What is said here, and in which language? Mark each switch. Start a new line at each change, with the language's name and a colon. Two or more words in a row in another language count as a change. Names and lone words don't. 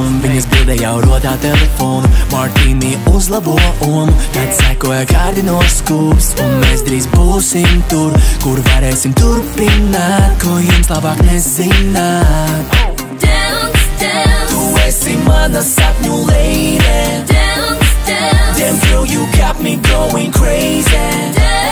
Latvian: Viņas bildē jau rodā telefonu, Martīni uzlabo omu. Tad sekoja kārdinoskūps, un mēs drīz būsim tur, kur varēsim turpināt, ko jums labāk nezināt.
English: Dance, dance,
Latvian: Tu esi mana sapņu lady.
English: dance, dance, Damn girl, you got me going crazy.